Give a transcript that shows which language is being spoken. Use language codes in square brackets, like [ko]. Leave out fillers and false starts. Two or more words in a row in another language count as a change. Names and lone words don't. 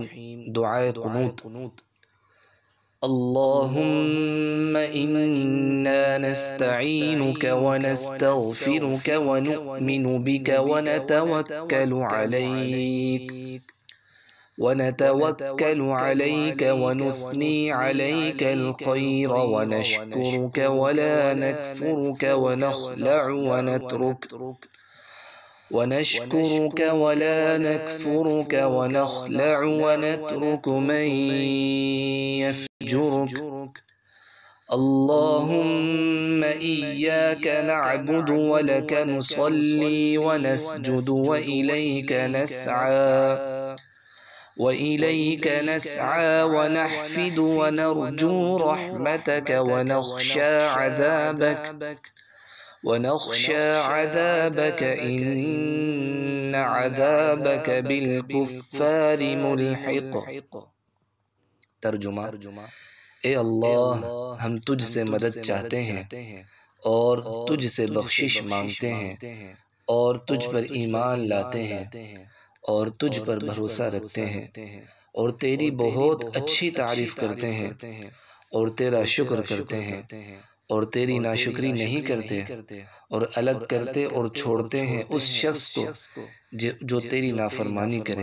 [hi] दुआए क़ुनूत। [ar] اللهم إنا نستعينك ونستغفرك ونؤمن بك ونتوكل عليك ونثني عليك الخير ونشكرك ولا نكفرك ونخلع ونترك من يفجرك. اللهم إياك نعبد ولك نصلي ونسجد وإليك نسعى ونحفد ونرجو رحمتك ونخشى عذابك إن عذابك بالكفار ملحق. [hi] तर्जुमा। ए अल्लाह, हम तुझसे मदद चाहते हैं और तुझसे बख्शिश मांगते हैं और तुझ पर ईमान लाते हैं और तुझ पर भरोसा रखते हैं और तेरी बहुत अच्छी तारीफ करते हैं और तेरा शुक्र करते हैं और तेरी नाशुक्री नहीं करते और अलग करते और छोड़ते हैं उस शख्स को जो तेरी नाफरमानी करे।